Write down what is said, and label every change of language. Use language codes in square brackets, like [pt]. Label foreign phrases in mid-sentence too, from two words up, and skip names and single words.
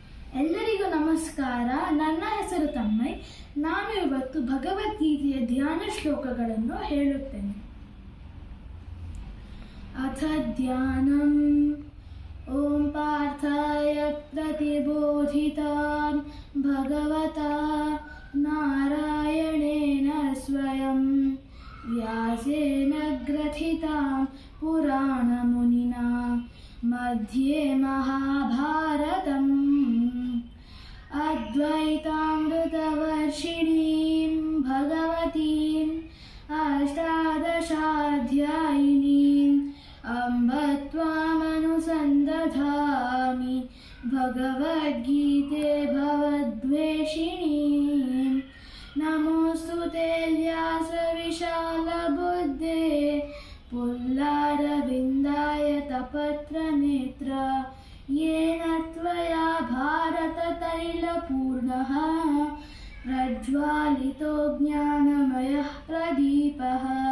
[kn] ಎಲ್ಲರಿಗೂ ನಮಸ್ಕಾರ. ನನ್ನ ಹೆಸರು ತಮ್ಮೈ. ನಾನು ಇವತ್ತು ಭಗವದ್ಗೀತೆಯ ಧ್ಯಾನ ಶ್ಲೋಕಗಳನ್ನು ಹೇಳುತ್ತೇನೆ. [sa] ಅಥ ಧ್ಯಾನಂ ಓಂ ಪಾರ್ಥಾಯ ಪ್ರತಿಬೋಧಿತಾಂ ಭಗವತಾ ನಾರಾಯಣೇನ ಸ್ವಯಂ ವ್ಯಾಸೇನ ಗ್ರಥಿತಾಂ ಪುರಾಣಮುನಿನಾ ಮಧ್ಯೆ ಮಹಾಭಾರತಂ ಅದ್ವೈತಾಮೃತವರ್ಷಿಣೀಂ ಭಗವತೀಂ ಅಷ್ಟಾದಶಾಧ್ಯಾಯಿನೀಂ ಅಂಬ ತ್ವಾಮನುಸಂದಧಾಮಿ ಭಗವದ್ಗೀತೆ ಭವದ್ವೇಷಿಣೀಂ. ನಮೋಸ್ತುತೆ ವ್ಯಾಸವಿಶಾಲಬುದ್ಧೇ पुल्लारविन्दायतपत्रनेत्र येन त्वया भारततैलपूर्णः प्रज्वालितो ज्ञानमयः प्रदीपः